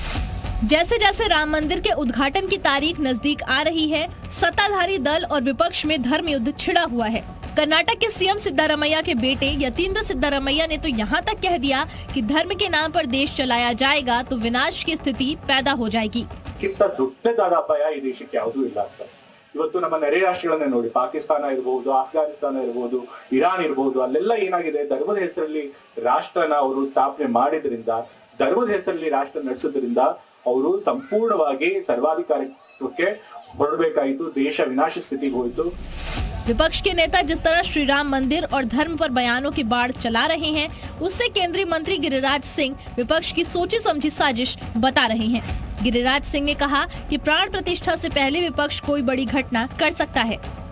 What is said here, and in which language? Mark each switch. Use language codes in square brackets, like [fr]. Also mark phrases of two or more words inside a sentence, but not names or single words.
[hi] जैसे जैसे राम मंदिर के उद्घाटन की तारीख नजदीक आ रही है, सत्ताधारी दल और विपक्ष में धर्म युद्ध छिड़ा हुआ है। कर्नाटक के सीएम सिद्धारमैया के बेटे यतींद्र सिद्धारमैया ने तो यहाँ तक कह दिया कि धर्म के नाम पर देश चलाया जाएगा तो विनाश की स्थिति पैदा हो जाएगी। [kn] ಕಿಂತ ದೊಡ್ಡದಾದ ಅಪಾಯ ಈ ದೇಶಕ್ಕೆ ಯಾವುದೂ ಇಲ್ಲ ಅಂತ ಇವತ್ತು ನಮ್ಮ ನೆರೆ ರಾಷ್ಟ್ರಗಳನ್ನೇ ನೋಡಿ, ಪಾಕಿಸ್ತಾನ ಇರಬಹುದು, ಅಫ್ಘಾನಿಸ್ತಾನ ಇರಬಹುದು, ಇರಾನ್ ಇರಬಹುದು, ಅಲ್ಲೆಲ್ಲ ಏನಾಗಿದೆ, ಧರ್ಮದ ಹೆಸರಲ್ಲಿ ರಾಷ್ಟ್ರನ ಅವರು ಸ್ಥಾಪನೆ ಮಾಡಿದ್ರಿಂದ, ಧರ್ಮದ ಹೆಸರಲ್ಲಿ ರಾಷ್ಟ್ರ ನಡೆಸೋದ್ರಿಂದ ಅವರು ಸಂಪೂರ್ಣವಾಗಿ ಸರ್ವಾಧಿಕಾರಿತ್ವಕ್ಕೆ ಹೊರಡಬೇಕಾಯಿತು, ದೇಶ ವಿನಾಶ ಸ್ಥಿತಿಗೆ ಹೋಯಿತು। [hi] विपक्ष के नेता जिस तरह श्री राम मंदिर और धर्म पर बयानों की बाढ़ चला रहे हैं, उससे केंद्रीय मंत्री गिरिराज सिंह विपक्ष की सोची समझी साजिश बता रहे हैं। गिरिराज सिंह ने कहा कि प्राण प्रतिष्ठा से पहले विपक्ष कोई बड़ी घटना कर सकता है।